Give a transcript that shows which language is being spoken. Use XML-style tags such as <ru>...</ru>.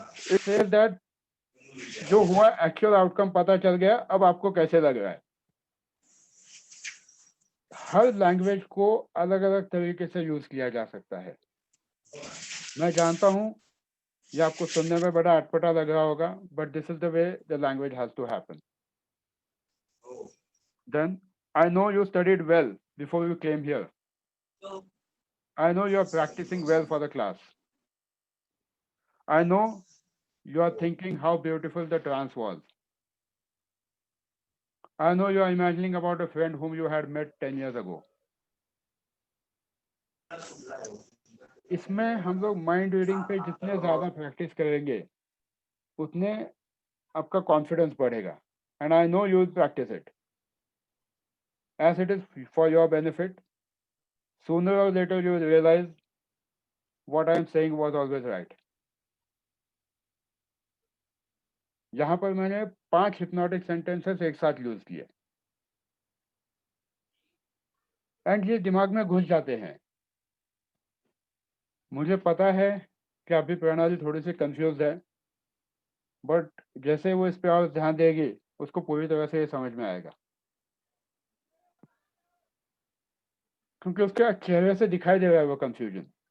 <en>It says that</en> <hi>जो हुआ actual outcome पता चल गया, अब आपको कैसे लग रहा है. हर लैंग्वेज को अलग अलग तरीके से यूज किया जा सकता है. मैं जानता हूं ये आपको सुनने में बड़ा अटपटा लग रहा होगा,</hi> <en>But this is the way the language has to happen. Then I know you studied well before you came here. I know you are practicing well for the class. I know you are thinking how beautiful the trance was. I know you are imagining about a friend whom you had met 10 years ago.</en> <hi>इसमें हम लोग mind reading पे जितने ज्यादा practice करेंगे उतने आपका confidence बढ़ेगा.</hi> <en>And I know you will practise it as it is for your benefit. Sooner or later you will realize what I am saying was always right.</en> <hi>यहाँ पर मैंने 5 hypnotic sentences एक साथ यूज किए एंड ये दिमाग में घुस जाते हैं. मुझे पता है कि अभी प्रणाली थोड़ी सी कंफ्यूज है, बट जैसे वो इस पे और ध्यान देगी उसको पूरी तरह से ये समझ में आएगा, क्योंकि उसके चेहरे से दिखाई दे रहा है वो कंफ्यूजन.</hi>